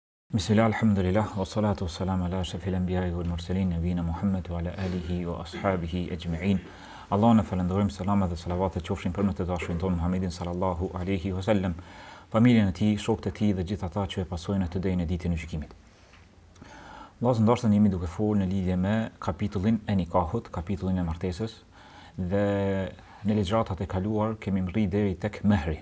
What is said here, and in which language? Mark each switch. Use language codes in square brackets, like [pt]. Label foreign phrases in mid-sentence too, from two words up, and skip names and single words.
[ar] بسم الله، الحمد لله، والصلاة والسلام على أشرف الأنبياء والمرسلين، نبينا محمد وعلى آله وأصحابه أجمعين. [sq] Allah në falëndërojmë, salamat dhe salavatet qofshin për më të dashurin tonë Muhammedin [ar] صلى الله عليه وسلم, [sq] familjen e tij, shokët e tij dhe gjithë ata që e pasojnë atë deri në ditën e gjykimit. Vllazë ndoshta jemi duke folur në lidhje me kapitullin e nikahut, kapitullin e martesës, dhe në ligjratat e kaluar kemi rri deri tek mehri.